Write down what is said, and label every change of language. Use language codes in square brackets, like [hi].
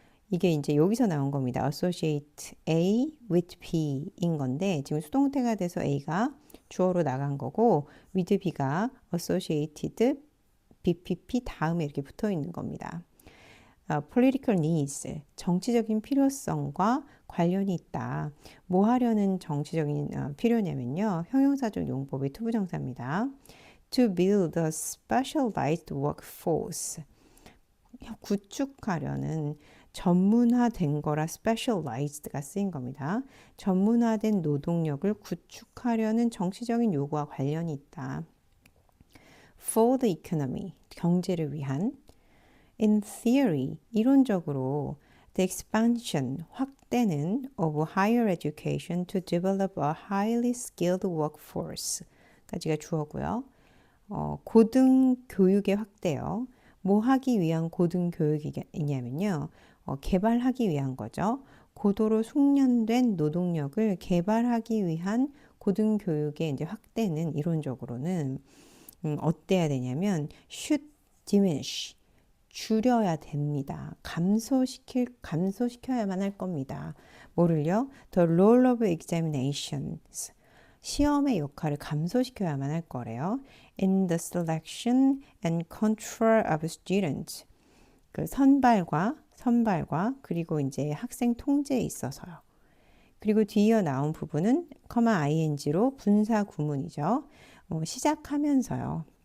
[ko] 이게 이제 여기서 나온 겁니다. associate A with B인 건데 지금 수동태가 돼서 A가 주어로 나간 거고 with B가 associated BPP 다음에 이렇게 붙어 있는 겁니다. [en] political needs, [ko] 정치적인 필요성과 관련이 있다. 뭐 하려는 정치적인 필요냐면요. 형용사적 용법의 투부정사입니다. [en] To build a specialized workforce. [ko] 구축하려는 전문화된 거라 specialized가 쓰인 겁니다. 전문화된 노동력을 구축하려는 정치적인 요구와 관련이 있다. [en] For the economy, [ko] 경제를 위한. [en] In theory, [ko] 이론적으로 [en] the expansion, [ko] 확대는 [en] of higher education to develop a highly skilled workforce 까지가 주어고요. [ko] 고등교육의 확대요. 뭐 하기 위한 고등교육이냐면요. 개발하기 위한 거죠. 고도로 숙련된 노동력을 개발하기 위한 고등교육의 이제 확대는 이론적으로는 어때야 되냐면 [en] should diminish [ko] 줄여야 됩니다. 감소시켜야만 할 겁니다. 뭐를요? [en] The role of examinations. [ko] 시험의 역할을 감소시켜야만 할 거래요. [en] In the selection and control of students. [ko] 그 선발과 그리고 이제 학생 통제에 있어서요. 그리고 뒤이어 나온 부분은 ing로 분사 구문이죠. 시작하면서요.